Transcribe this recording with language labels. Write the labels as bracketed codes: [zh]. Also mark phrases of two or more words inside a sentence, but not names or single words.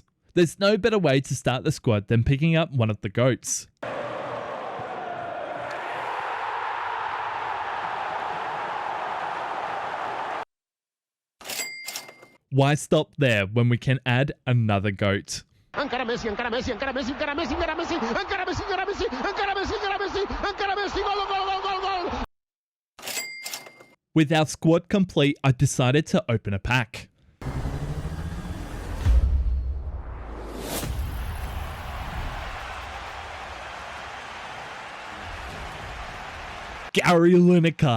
[en] There's no better way to start the squad than picking up one of the GOATs. Why stop there when we can add another GOAT? [ca] Encara Messi, encara Messi, encara Messi, encara Messi, encara Messi, encara Messi, encara Messi, encara Messi, encara Messi, encara Messi, gol, gol, gol, gol, gol. [en] With our squad complete, I decided to open a pack. Gary Lineker.